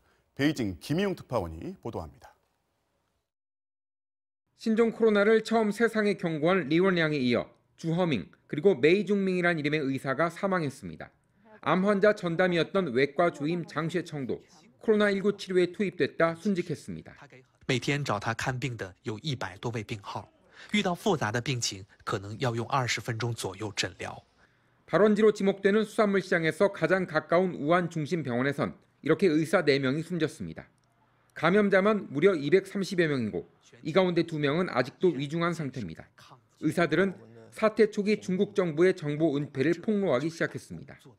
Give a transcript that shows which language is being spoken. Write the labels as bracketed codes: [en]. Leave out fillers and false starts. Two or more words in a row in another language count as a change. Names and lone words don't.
[ko] 베이징 김희용 특파원이 보도합니다. 신종 코로나를 처음 세상에 경고한 리원량에 이어 주허밍 그리고 메이중밍이란 이름의 의사가 사망했습니다. 암 환자 전담이었던 외과 주임 장쉐청도 코로나19 치료에 투입됐다 순직했습니다. [zh] 每天找他看病的有100多位病号，遇到复杂的病情可能要用20分钟左右诊疗。 [ko] 발원지로 지목되는 수산물 시장에서 가장 가까운 우한 중심 병원에선 이렇게 의사 4명이 숨졌습니다. 감염자만 무려 230여 명이고 이 가운데 2명은 아직도 위중한 상태입니다. 의사들은 사태 초기 중국 정부의 정보 은폐를 폭로하기 시작했습니다.